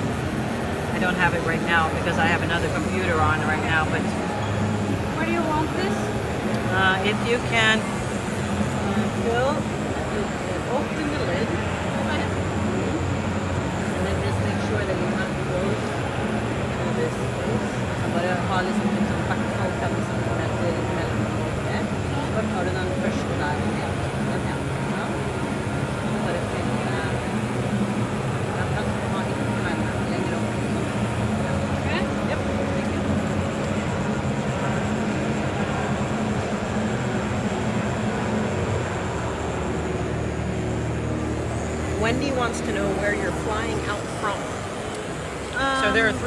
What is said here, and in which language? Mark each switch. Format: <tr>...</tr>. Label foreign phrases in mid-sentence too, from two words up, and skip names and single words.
<en>I don't have it right now because I have another computer on right now, but Where do you want this? if you can Phil, open the lid and then just make sure that you're not close to this space.</en> <no>Så bare ha liksom litt sånn hvert 5 centimeter mellom det. Så tar du den første der ned. Den ned. Ja. Så bare finne den kan du ha ikke lenger opp.</no> <en>Okay. Yep. Thank you. Wendy wants to know where you're flying out from. So there are 3</en>